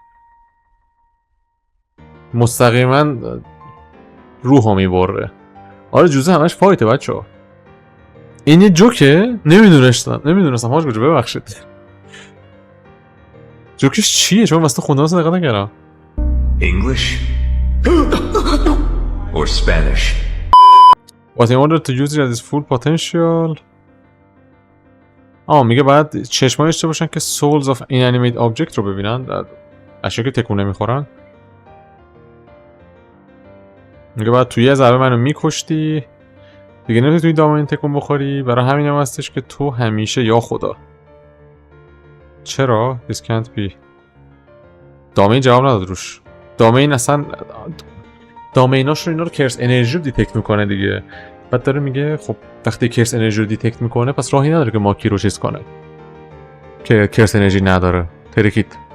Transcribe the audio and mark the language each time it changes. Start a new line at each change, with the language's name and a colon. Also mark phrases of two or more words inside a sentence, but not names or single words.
Persian: مستقیما روحو میبره. آره جوزه همش فایته بچه‌ها. این یه جوکه؟ نمیدونستم حاج کجا ببخشید. جوکش چیه؟ چون واسه خوندن اصلا دقت نکردم.
English: English or Spanish. But in order to use it at its full potential
Persian: میگه باید چشمایی داشته باشن که
English: souls of inanimate object
Persian: رو ببینن. اشیا که تکون نمیخورن. میگه باید توی یه ضربه منو میکشتی دیگه نمیتونی توی دامین تکون بخوری. برای همین هم هستش که تو همیشه یا خدا.
English: چرا؟ This can't be.
Persian: دامین جواب نداد روش. دامین اصلا دامیناش رو اینا رو
English: curse energy
Persian: رو دیتکت میکنه دیگه. بعد داره میگه خب وقتی
English: curse energy
Persian: رو دیتکت میکنه پس راهی نداره که ماکی رو چیز کنه که
English: curse energy
Persian: نداره. ترکید.